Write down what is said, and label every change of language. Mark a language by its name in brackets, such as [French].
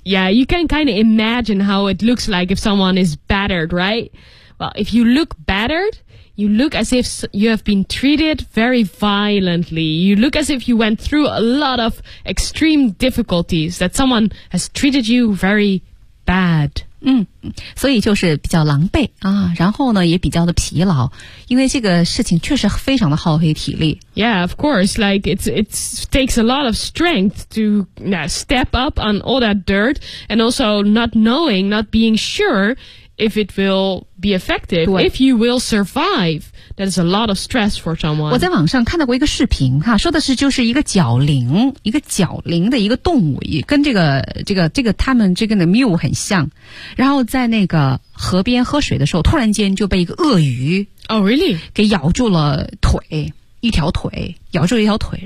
[English] Yeah, you can kind of imagine how it looks like if someone is battered, right? Well, if you look battered,You look as if you have been treated very violently. You look as if you went through a lot of extreme difficulties, that someone has treated you very bad. [Chinese] 嗯，所以就是比较狼狈啊，然后呢也比较的疲劳，因为这个事情确实非常的耗费体力。 [English] Yeah, of course, like it takes a lot of strength to step up on all that dirt and also not knowing, not being sure,If it will be effective, if you will survive, that is a lot of stress for someone. [Chinese] 我在网上看到过一个视频哈，说的是就是一个角羚，一个角羚的一个动物，跟这个他们这个的 mule 很像。然后在那个河边喝水的时候，突然间就被一个鳄鱼 [English] oh really [Chinese] 给咬住了腿，一条腿咬住了一条腿。